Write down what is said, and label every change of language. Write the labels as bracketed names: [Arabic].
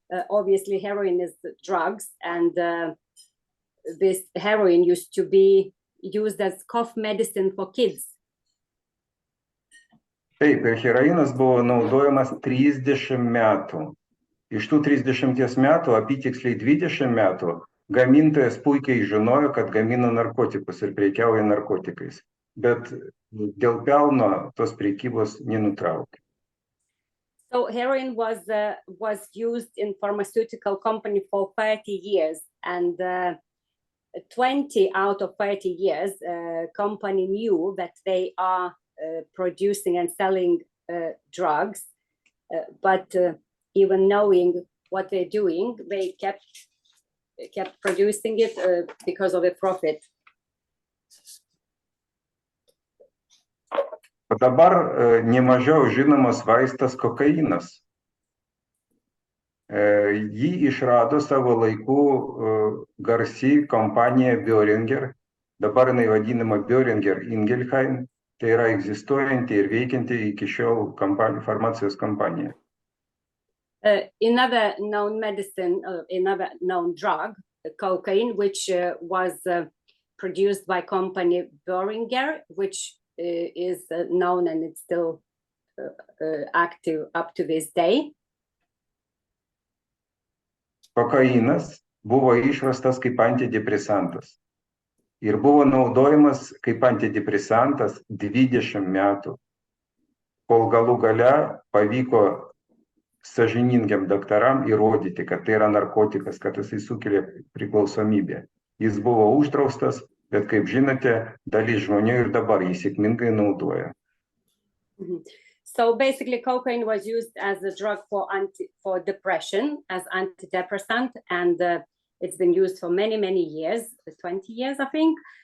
[English] Obviously heroin is drugs, and this heroin used to be used as cough medicine for kids. [Lithuanian] Taip, ir heroinas buvo naudojamas 30 metų. Iš tų 30 metų, apytiksliai 20 metų, gamintojas puikiai žinojo, kad gamina narkotikus ir prekiauja narkotikais. Bet dėl pelno tos prekybos nenutraukė. [English] So heroin was used in pharmaceutical company for 30 years, and 20 out of 30 years, company knew that they are producing and selling drugs, but even knowing what they're doing, they kept producing it because of a profit. [Lithuanian] O dabar nemažiau žinomas vaistas kokainas. Jį išrado savo laiku garsi kompanija Boehringer, dabar jinai vadinama Boehringer Ingelheim, tai yra egzistuojanti ir veikianti iki šiol farmacijos kompanija. [English] Another known medicine, another known drug, cocaine, which was produced by company Boehringer, which is known and it's still active up to this day. [Lithuanian] Kokainas buvo išrastas kaip antidepresantas ir buvo naudojamas kaip antidepresantas 20 metų, kol galų gale pavyko sąžiningiam daktaram įrodyti, kad tai yra narkotikas, kad jisai sukelia priklausomybę. Jis buvo uždraustas, bet kaip žinote, dalis žmonių ir dabar jį sėkmingai naudoja. [English] So basically cocaine was used as a drug for depression, as antidepressant, and it's been used for many years, 20 years I think.